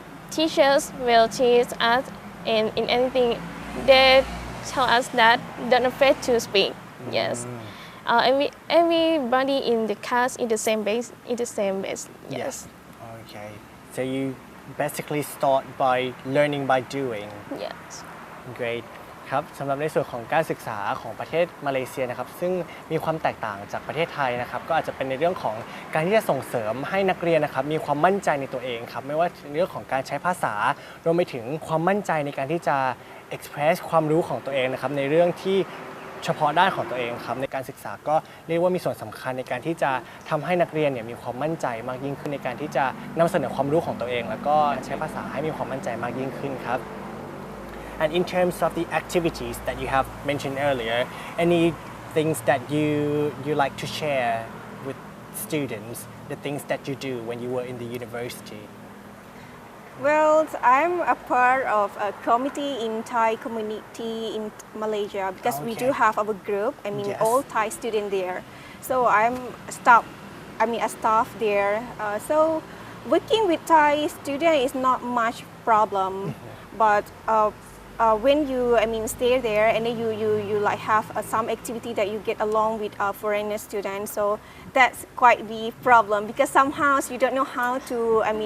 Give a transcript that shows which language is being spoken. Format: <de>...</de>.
<en>Teachers will teach us in anything. They tell us that don't afraid to speak. Yes. Everybody in the class is the same base. Yes. Okay. So you basically start by learning by doing. Yes. Great.</en> <th>ครับสำหรับในส่วนของการศึกษาของประเทศมาเลเซียนะครับซึ่งมีความแตกต่างจากประเทศไทยนะครับก็อาจจะเป็นในเรื่องของการที่จะส่งเสริมให้นักเรียนนะครับมีความมั่นใจในตัวเองครับไม่ว่าในเรื่องของการใช้ภาษารวมไปถึงความมั่นใจในการที่จะ express ความรู้ของตัวเองนะครับในเรื่องที่ เฉพาะด้านของตัวเองครับในการศึกษาก็เรียกว่ามีส่วนสำคัญในการที่จะทำให้นักเรียนเนี่ยมีความมั่นใจมากยิ่งขึ้นในการที่จะนำเสนอความรู้ของตัวเองแล้วก็ใช้ภาษาให้มีความมั่นใจมากยิ่งขึ้นครับ</th> <en>And in terms of the activities that you have mentioned earlier, any things that you like to share with students, the things that you do when you were in the university? Well, I'm a part of a committee in Thai community in Malaysia because we do have our group. Yes. All Thai students there. So I'm a staff there. So working with Thai students is not much problem, but when you stay there and then you like have some activity that you get along with foreigner students, so that's quite the problem because somehow you don't know how to</en>